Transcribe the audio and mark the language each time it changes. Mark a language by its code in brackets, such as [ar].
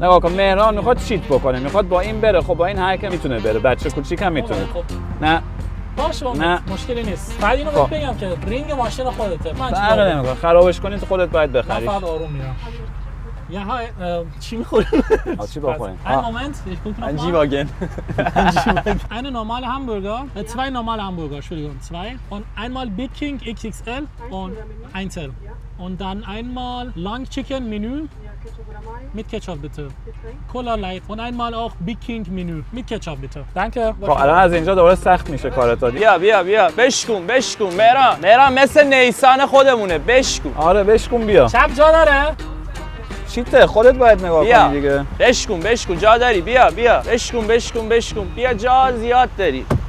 [fa] نه آقا مهران میخواد چیت بکنه، میخواد با این بره. خب با این هر کی میتونه بره، بچه کوچیک هم میتونه. خب. نه باشه نه مشکلی نیست. بعد اینو خب. بگم که رینگ ماشین خودته، من فرق نمیکنه، خرابش کنی تو خودت باید بخری. من فقط آروم میرم. Ja, چی می‌خوریم؟ چی بخوریم؟ [de] Einen Moment, ich gucke noch Ein mal. G-Wagen. Eine normale Hamburger, zwei normale Hamburger, Entschuldigung, zwei. Und einmal Big King XXL und Einzel. Und dann einmal Long Chicken Menü mit Ketchup bitte. Cola Light. Und einmal auch Big King Menü mit Ketchup bitte. Danke. [fa] خب الان از اینجا دوباره سخت میشه کارت. بیا بشکن مهران مثل نیسان خودمونه، بشکن. آره بشکن بیا. چپ جا داره؟ چیته خودت باید نگاه کنی دیگه. بشکن جا داری، بیا بشکن بیا جا زیاد داری.